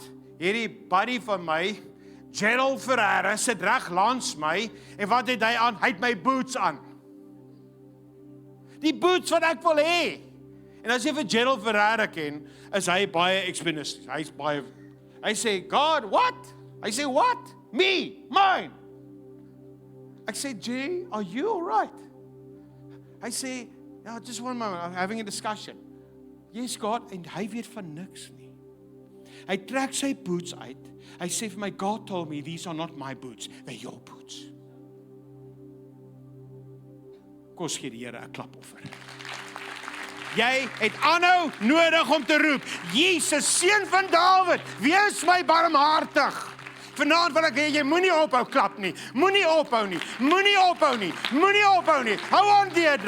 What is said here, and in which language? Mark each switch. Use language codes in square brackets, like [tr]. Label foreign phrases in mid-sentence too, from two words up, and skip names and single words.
[af] Hierdie buddy van my, Gerald Ferreira, sit reg langs my en wat het hy aan? Hy het my boots aan. Die boots wat ek wil hê. En as jy vir Gerald Ferreira ken, is hy baie explanations. Hy sê, [en] God, what? Hy sê, what? Me, mine. [af] Ek sê, [en] Jay, are you all right? [af] Hy sê, [en] yeah, just one moment, I'm having a discussion. Yes, [af] God, en hy weet van niks nie. Hy trek sy boots uit. Hy sê vir my, [en] God told me, these are not my boots, they're your boots. [af] Kos gee die Here 'n klapoffer. Jy het aanhou nodig om te roep, Jesus, seun van Dawid, wees my barmhartig. Vanaand wil ek hê jy moenie ophou klap nie. Moenie ophou nie. Moenie ophou nie. Moenie ophou nie. Hou aan deurdruk.